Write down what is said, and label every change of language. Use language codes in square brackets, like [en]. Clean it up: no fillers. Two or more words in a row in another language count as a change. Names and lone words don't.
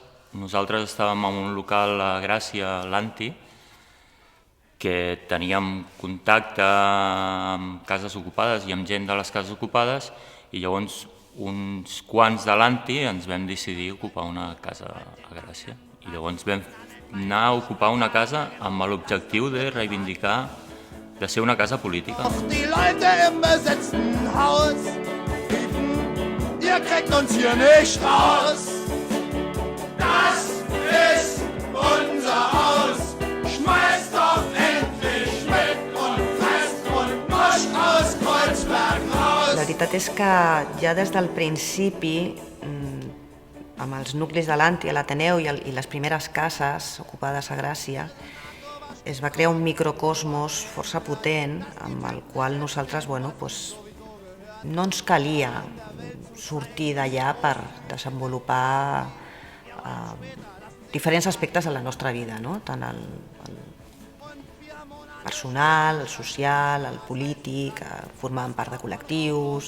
[ca] Nosaltres estàvem en un local a Gràcia, l'Anti, que teníem contacte amb cases ocupades i amb gent de les cases ocupades, i llavors uns quants de l'Anti ens vam decidir ocupar una casa a Gràcia. I llavors vam anar a ocupar una casa amb l'objectiu de reivindicar, de ser una casa política. [de] Die Leute im besetzten Haus riefen, ihr kriegt uns hier nicht raus. Das ist unser Haus. Schmeißt doch endlich mit und fest und muscht aus Kreuzberg raus. [ca] La veritat és que ja des del principi amb els nuclis de l'Anti, l'Ateneu i les primeres cases ocupades a Gràcia, es va crear un microcosmos força potent amb el qual nosaltres no ens calia sortir d'allà per desenvolupar diferents aspectes de la nostra vida, tant el personal, el social, el polític, formàvem part de col·lectius.